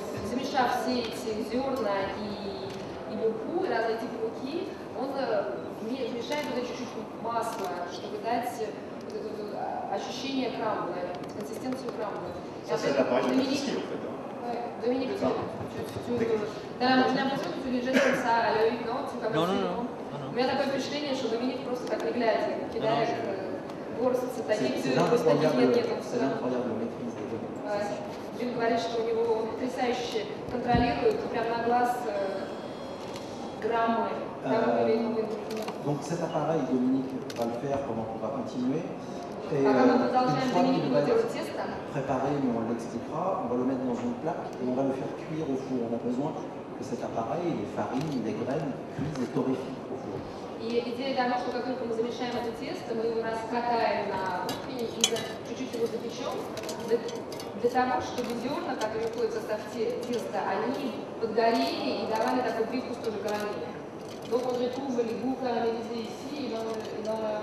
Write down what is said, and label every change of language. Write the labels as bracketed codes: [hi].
[ru] Замешав все эти зерна и муку, разные типы муки, он мешает туда чуть-чуть масла, чтобы дать вот это ощущение крамбла, консистенцию крамбла. [fr] Ça, c'est l'appareil pâtissier, en fait. Dominique, tu as l'impression que tu les jettes comme ça à l'œil, non? Non. [ru] У меня такое впечатление, что Доминик просто так не глядя кидает горстцы таких, просто таких нет. [fr] C'est l'incroyable maîtrise des Dominique. [ru] Джим говорит, что у него потрясающе контролирует прямо на глаз граммы. [fr] Donc cet appareil, Dominique va le faire pendant qu'on va continuer. Et une fois qu'il va être préparé, mais on l'expliquera, on va le mettre dans une plaque et on va le faire cuire au four. On a besoin que cet appareil, les farines, les graines, cuisent et torréfient au four. [ru] И идея того, что как только мы замешаем это тесто, мы его раскатаем на кухне и чуть-чуть его запечем, для того, чтобы зерна, которые входят в состав теста, они подгорели и давали такой привкус тоже карамели. [fr] Donc on retrouve les goûts caramélisés ici et dans